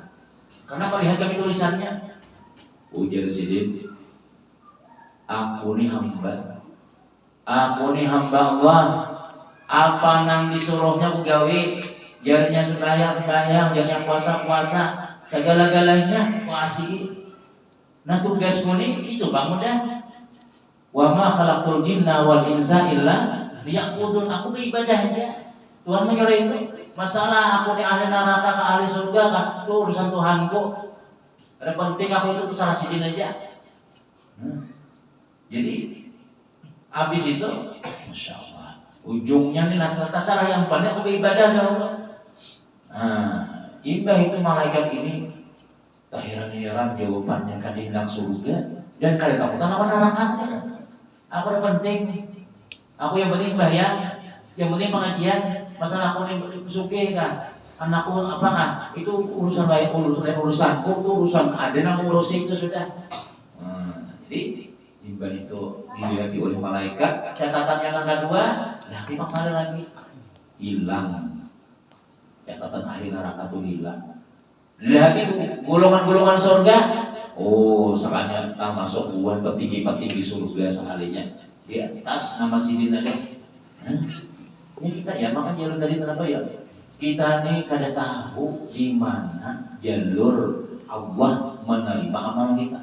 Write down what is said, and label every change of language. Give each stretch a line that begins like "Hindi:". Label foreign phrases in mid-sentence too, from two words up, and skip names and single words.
Banjar: Karena melihat kami tulisannya. Ujar Sidin, aku ni hamba Allah. Apa nang disuruhnya ku gawe, jarnya sembahyang, jarnya puasa, segala-galanya ku asih. Nah tugasku ni itu bang mudah.
Arabic: وما خلقت الجن والإنس إلا ليعبدون.
Banjar: Aku beribadah aja. Tuhan menyuruh itu. Masalah aku ni ahli neraka ke ahli surga kah? Itu urusan Tuhanku. Ada penting aku itu salah Sidin aja. Jadi habis itu,
Arabic: ما شاء الله,
Banjar: ujungnya nih nasrah yang banyak aku beribadah ya Allah. Imbah itu malaikat ini tak heran jawabannya kadang surga dan kadang takutan apa neraka. Aku ada penting. Aku yang penting sembahyang, yang penting pengajian. Masalah aku ini suke kan, anakku apa kan? Itu urusan lain urusanku, itu urusan ada yang ngurusin itu sudah. Jadi imbah itu dilihat oleh malaikat. Catatan yang kedua, nah dipaksa lagi hilang. Catatan ahli neraka itu hilang. Lihat itu golongan-golongan surga. Oh, sekalinya termasuk buah petinggi surga sekalinya. Di atas nama Sidin tadi. Ini kita ya, makanya jalur tadi kenapa ya? Kita ini kada tahu di mana jalur Allah menerima amal kita.